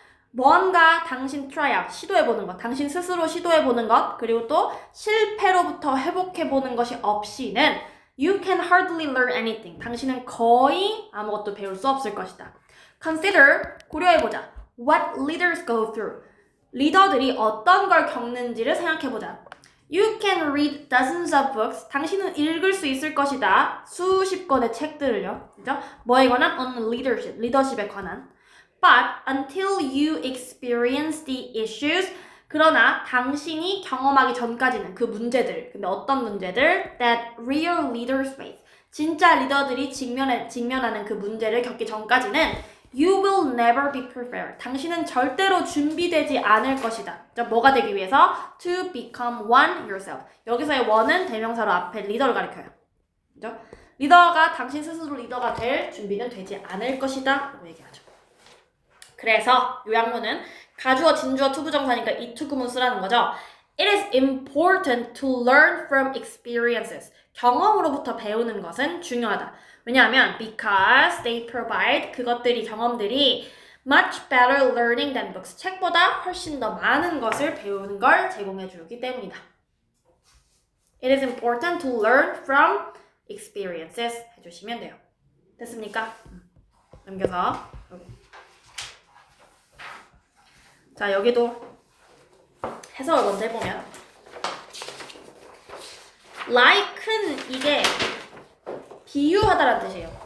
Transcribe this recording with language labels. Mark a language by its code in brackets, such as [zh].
[ko] 뭔가 당신 try out, 시도해보는 것, 당신 스스로 시도해보는 것, 그리고 또 실패로부터 회복해보는 것이 없이는 [en] you can hardly learn anything. [ko] 당신은 거의 아무것도 배울 수 없을 것이다. Consider, 고려해보자. [en] What leaders go through. [ko] 리더들이 어떤 걸 겪는지를 생각해보자. [en] You can read dozens of books. [ko] 당신은 읽을 수 있을 것이다. 수십 권의 책들을요. 그죠? 뭐에 관한? [en] On leadership, [ko] 리더십에 관한. [en] But until you experience the issues, [ko] 그러나 당신이 경험하기 전까지는 그 문제들, 근데 어떤 문제들? [en] That real leaders face. [ko] 진짜 리더들이 직면하는 그 문제를 겪기 전까지는 [en] You will never be prepared. [ko] 당신은 절대로 준비되지 않을 것이다. 뭐가 되기 위해서? [en] To become one yourself. [ko] 여기서의 one은 대명사로 앞에 리더를 가리켜요. 그죠? 리더가 당신 스스로 리더가 될 준비는 되지 않을 것이다. 라고 얘기하죠. 그래서 요약문은 가주어, 진주어, 투부정사니까 이 투구문 쓰라는 거죠. [en] It is important to learn from experiences. [ko] 경험으로부터 배우는 것은 중요하다. 왜냐하면 [en] because they provide, [ko] 그것들이 경험들이 [en] much better learning than books. [ko] 책보다 훨씬 더 많은 것을 배우는 걸 제공해 주기 때문이다. [en] It is important to learn from experiences [ko] 해주시면 돼요. 됐습니까? 넘겨서 자, 여기도 해석을 먼저 해보면 like는 이게 비유하다라는 뜻이에요.